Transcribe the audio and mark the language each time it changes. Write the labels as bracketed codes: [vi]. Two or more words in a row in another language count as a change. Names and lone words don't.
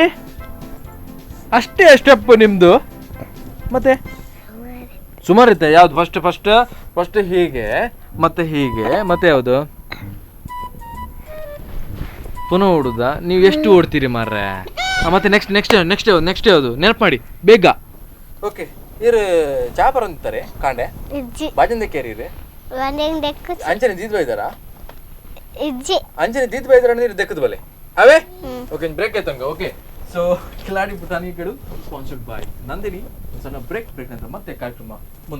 [kn] ಅಷ್ಟೇ ಸ್ಟೆಪ್ ನಿಮ್ದು? ಮತ್ತೆ ಸುಮಾರು ಇತ್ತೆ. ಯಾವ್ದು? ಫಸ್ಟ್ ಹೀಗೆ, ಮತ್ತೆ ಯಾವುದು? ಪುನಃ ಓಡುದ? ನೀವು ಎಷ್ಟು ಓಡ್ತೀರಿ ಮಾರ್ರೆ? ಮತ್ತೆ ನೆಕ್ಸ್ಟ್ ಯಾವುದು? ನೆನಪು ಮಾಡಿ ಬೇಗ. ಓಕೆ. [tcy] ಇರು ಚಾಪರ್ ಅಂತಾರೆ ಕಾಂಡೆ ಬಾಜಂದ ಕೇರಿ ಅಂಚನೆ ದೀದ್ ಬೈದಾರ ಅಂಚನೆ ದೀದ್ ಬೈದಾರ ನೀರು ದೆಕ್ಕದ ಬಲೆ ಅವೇ. [kn] ಓಕೆ, ಬ್ರೇಕ್ ಆಯ್ತಂಗ. ಓಕೆ, ಸೊ ಕಿಲಾಡಿ ಪುಟಾಣಿಗಳು [en] sponsored by [kn] ನಂದಿನಿ. ಸಣ್ಣ ಬ್ರೇಕ್ ನಂತರ ಮತ್ತೆ ಕಾರ್ಯಕ್ರಮ ಮುಂದೆ.